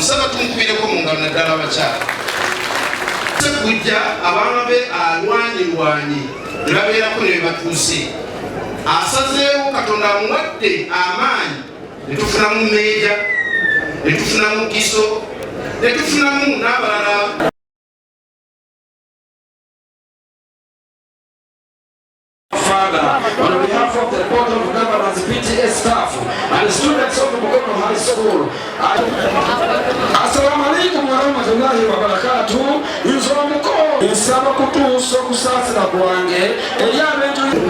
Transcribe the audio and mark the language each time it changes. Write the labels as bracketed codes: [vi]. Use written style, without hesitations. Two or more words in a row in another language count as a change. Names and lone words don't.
[lg] Saba tunkubireko mu ngalo naddala abakyala. Sekujja abaana be alwanyirwanyi ne babeerako ne batuuse. Asazeewo Katonda amuwadde amaanyi ne tufunamu meeja, ne tufunamu kiso, ne tufunamu n'abalala. [en] Father, on behalf of the Board of Governors, PTA staff, and the students of Mukono High School, [ar] السلام عليكم ورحمة الله وبركاته. [lg] Nsobola mukono nsaba kutuusa okusaasira kwange eri abantu.